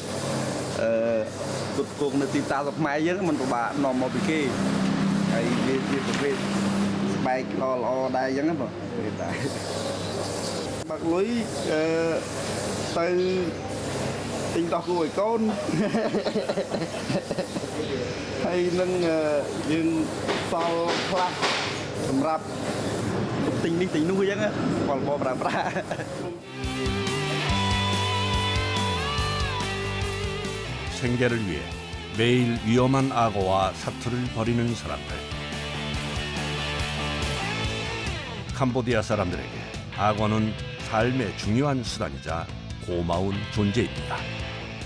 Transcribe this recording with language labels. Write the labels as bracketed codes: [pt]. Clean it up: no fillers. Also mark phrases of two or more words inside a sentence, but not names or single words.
[km] គ្រប់គ្រងនៅទីផ្សាររបស់ខ្មែរយើងមិនពិបាកនាំមកពីគេហើយវាជាប្រភេទស្បែកល្អដែរអញ្ចឹងណាបងតែបាក់លុយទៅទិញដោះគោឲ្យកូនហើយនឹងយើងសល់ខ្លះសម្រាប់ទិញនេះទិញនោះអញ្ចឹងបងប្អូនប្រើប្រាស់ [ko] 생계를 위해 매일 위험한 악어와 사투를 벌이는 사람들. 캄보디아 사람들에게 악어는 삶의 중요한 수단이자 고마운 존재입니다.